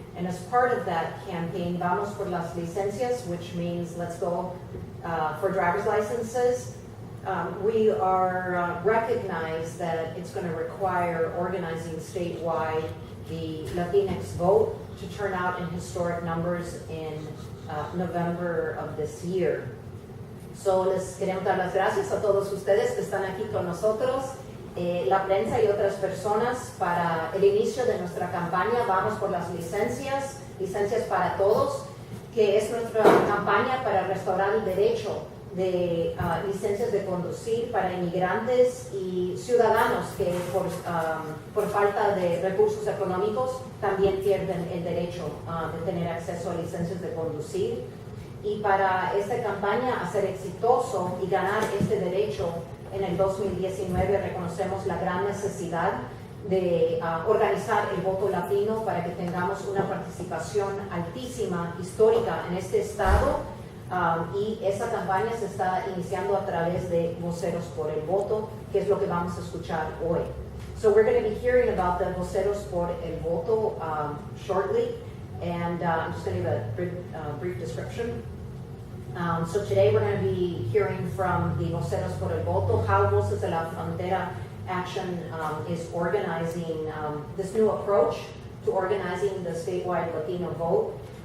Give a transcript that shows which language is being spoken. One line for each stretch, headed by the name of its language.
English: And as part of that campaign, Vamos por las Licencias, which means let's go for driver's licenses, we are recognize that it's going to require organizing statewide the Latinx vote to turn out in historic numbers in November of this year.
Spanish: So les queremos dar las gracias a todos ustedes que están aquí con nosotros, la prensa y otras personas, para el inicio de nuestra campaña Vamos por las Licencias, Licencias para Todos, que es nuestra campaña para restaurar el derecho de licencias de conducir para inmigrantes y ciudadanos que por falta de recursos económicos también pierden el derecho de tener acceso a licencias de conducir. Y para esta campaña, hacer exitoso y ganar este derecho en el 2019, reconocemos la gran necesidad de organizar el voto latino para que tengamos una participación altísima, histórica en este estado. Y esta campaña se está iniciando a través de Voceros por el Voto, que es lo que vamos a escuchar hoy.
English: So we're going to be hearing about the Voceros por el Voto shortly, and I'm just going to give a brief description. So today we're going to be hearing from the Voceros por el Voto, how Voces de la Frontera Action is organizing this new approach to organizing the statewide Latino vote.